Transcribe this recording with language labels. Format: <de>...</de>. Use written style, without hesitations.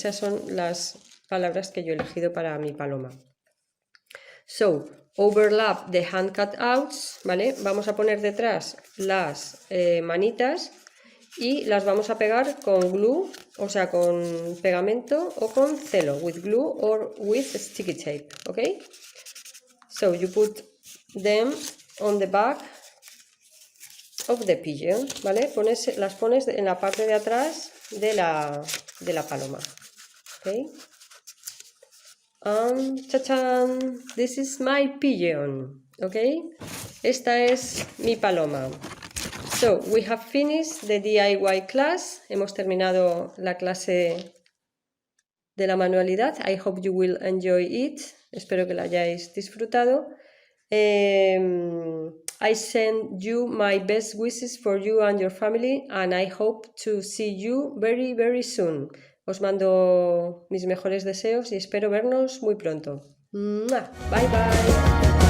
<es>Esas son las palabras que yo he elegido para mi paloma.</es> <en>So, overlap the hand cutouts, ¿vale?</en> <es>Vamos a poner detrás las manitas y las vamos a pegar con glue, o sea, con pegamento o con celo,</es> <en>with glue or with sticky tape,</en> <es>¿ok?</es> <en>So you put them on the back of the pigeon, ¿vale?</en> <es>Las pones en la parte de atrás de la paloma.</es> <en>Okay. And ¡tachán! This is my pigeon. Okay.</en> <es>Esta es mi paloma.</es> <en>So we have finished the DIY class.</en> <es>Hemos terminado la clase de la manualidad.</es> <en>I hope you will enjoy it.</en> <es>Espero que la hayáis disfrutado.</es> <en>I send you my best wishes for you and your family and I hope to see you very, very soon.</en> <es>Os mando mis mejores deseos y espero vernos muy pronto. ¡Mua!</es> <en>Bye, bye.</en>